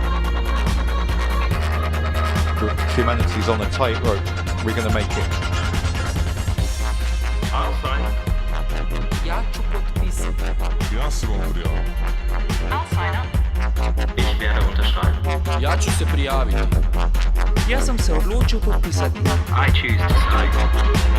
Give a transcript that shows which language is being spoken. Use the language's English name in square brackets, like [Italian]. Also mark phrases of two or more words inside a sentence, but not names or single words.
[English] Humanity's on a tightrope. We're going to make it. I'll sign. [Croatian] Ja ću potpisati. Ja sam ovdje. [English] I'll sign up. [German] Ich werde unterschreiben. [Croatian] Ja ću se prijaviti. Ja sam se odlučio potpisati. [English] I choose to sign.